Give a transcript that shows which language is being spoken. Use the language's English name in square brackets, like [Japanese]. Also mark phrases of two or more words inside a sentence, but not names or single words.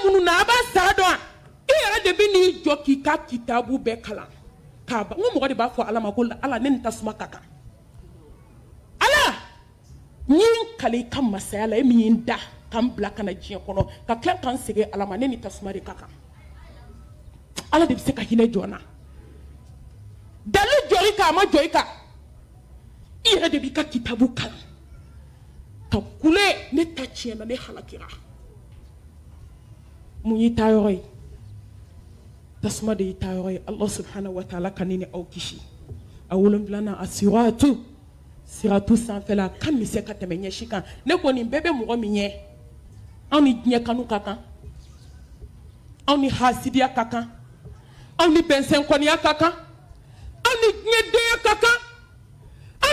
[Bambara] minnu na a b'a sara dɔn wa I yɛrɛ de bɛ n'i jɔ k'i ka kitabu bɛɛ kalan k'a ban n ko mɔgɔ de b'a fɔ ala ma ko ala ne ni tasuma ka kan ala n ye n kale I ka masaya la e min ye n da ka n bila ka na diɲɛ kɔnɔ ka tila ka n segin ala ma ne ni tasuma de ka kan ala de bɛ se ka hinɛ jɔn na dalu jɔri kan a ma jɔ I kan I yɛrɛ de b'i ka kitabu kalan ka kule ne ta tiɲɛna ne halakira mun y'i taa yɔrɔ ye tasuma de y'i taa yɔrɔ ye [Arabic] الله سبحانه وتعالى [Bambara] ka ne ni aw kisi a 7 a siratu sanfɛla ka misɛn ka tɛmɛ ɲɛsi kan ne ko nin bɛɛ bɛ mɔgɔ min ɲɛ anw ni diɲɛ kanu ka kan anw ni hasidiya ka kan anw ni bɛnsɛnkɔniya ka kan anw ni diɲɛ denya ka kan